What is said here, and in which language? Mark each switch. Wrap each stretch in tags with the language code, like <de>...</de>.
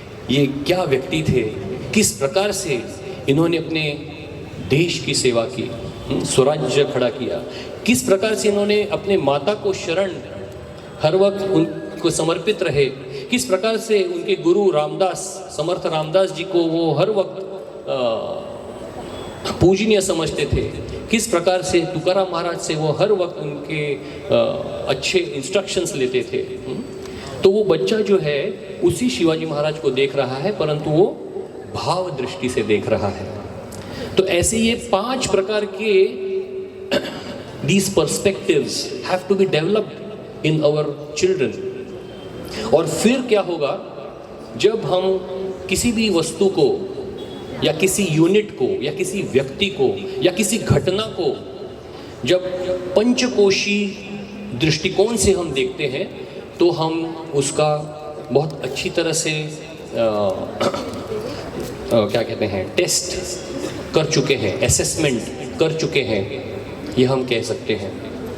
<hi>ये क्या व्यक्ति थे, किस प्रकार से इन्होंने अपने देश की सेवा की, स्वराज्य खड़ा किया, किस प्रकार से इन्होंने अपने माता को शरण हर वक्त उनको समर्पित रहे, किस प्रकार से उनके गुरु रामदास, समर्थ रामदास जी को वो हर वक्त पूजनीय समझते थे, किस प्रकार से तुकाराम महाराज से वो हर वक्त उनके अच्छे इंस्ट्रक्शंस लेते थे। तो वो बच्चा जो है उसी शिवाजी महाराज को देख रहा है परंतु वो भाव दृष्टि से देख रहा है। तो ऐसे ये 5 प्रकार के</hi> <en>these perspectives have to be developed in our children</en> <hi>और फिर क्या होगा, जब हम किसी भी वस्तु को या किसी यूनिट को या किसी व्यक्ति को या किसी घटना को जब पंचकोशी दृष्टिकोण से हम देखते हैं तो हम उसका बहुत अच्छी तरह से क्या कहते हैं, टेस्ट कर चुके हैं, असेसमेंट कर चुके हैं, ये हम कह सकते हैं।</hi>